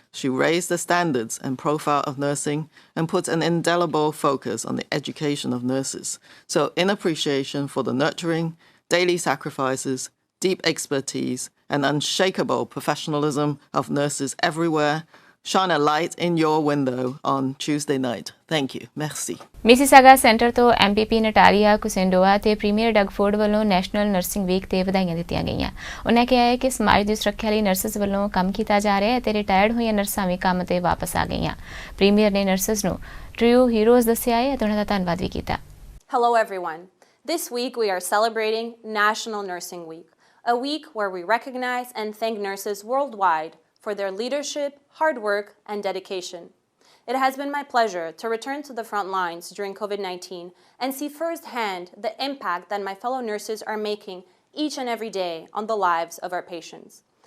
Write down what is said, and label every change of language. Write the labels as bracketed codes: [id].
[en] She raised the standards and profile of nursing and put an indelible focus on the education of nurses. So, in appreciation for the nurturing, daily sacrifices, deep expertise, and unshakable professionalism of nurses everywhere, shine a light in your window on Tuesday night. Thank you. Merci. [pa] Mississauga centre ਤੋਂ MPP ਨਟਾਰੀਆ ਕੁਸੈਂਡੋਆ ਤੇ premier ਡਗਫੋਰਡ ਵੱਲੋਂ national nursing week ਤੇ ਵਧਾਈਆਂ ਦਿੱਤੀਆਂ ਗਈਆਂ। ਉਹਨਾਂ ਕਿਹਾ ਹੈ ਕਿ ਸਮਾਜ ਦੀ ਸੁਰੱਖਿਆ ਲਈ ਨਰਸਿਸ ਵੱਲੋਂ ਕੰਮ ਕੀਤਾ ਜਾ ਰਿਹਾ ਹੈ ਤੇ ਰਿਟਾਇਰਡ ਹੋਈਆਂ ਨਰਸਾਂ ਵੀ ਕੰਮ ਤੇ ਵਾਪਸ ਆ ਗਈਆਂ। ਪ੍ਰੀਮੀਅਰ ਨੇ ਨਰਸਿਸ ਨੂੰ ਟ੍ਰੂ ਹੀਰੋਜ਼ ਦੱਸਿਆ ਹੈ ਅਤੇ ਉਹਨਾਂ ਦਾ ਧੰਨਵਾਦ ਵੀ ਕੀਤਾ। [en] Hello everyone. This week we are celebrating National Nursing Week, a week where we recognize and thank nurses worldwide for their leadership, hard work, and dedication. It has been my pleasure to return to the front lines during COVID-19 and see firsthand the impact that my fellow nurses are making each and every day on the lives of our patients.